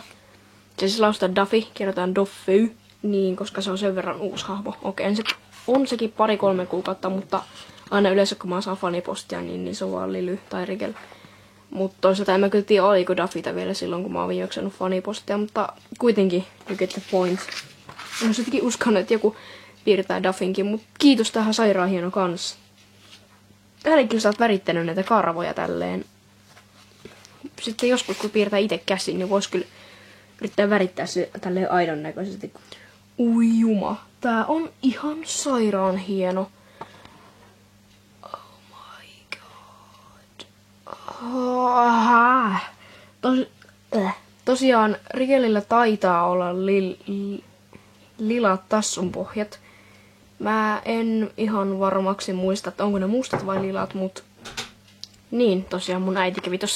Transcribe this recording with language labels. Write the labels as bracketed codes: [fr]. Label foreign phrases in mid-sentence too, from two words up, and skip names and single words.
[fi] Se siis laustaa Duffy, kirjoitetaan Doffy, niin koska se on sen verran uusi hahmo. Okei, se on sekin 2-3 kuukautta, mutta aina yleensä kun mä saan fanipostia, niin se on vaan Lily tai Rigel. Mutta toisaalta en mä kyllä tiedä, oliko Duffyta vielä silloin, kun mä oon viimeksi saanut fanipostia, mutta kuitenkin, [en] you get the point. [fi] En olisi jotenkin uskonut, että joku piirtää Duffynkin, mutta kiitos, tähän sairaan hieno kans. Täälläkin sä oot värittänyt näitä karvoja tälleen. Sitten joskus kun piirtää itse käsin, niin vois kyllä yrittää värittää se tälleen aidon näköisesti. Ui juma, tää on ihan sairaan hieno. [en] Oh my god. [fi] Tosiaan Rigelillä taitaa olla lilat tassunpohjat. Mä en ihan varmaksi muista, että onko ne mustat vai lilat, mut niin, tosiaan mun äiti kävi tossa.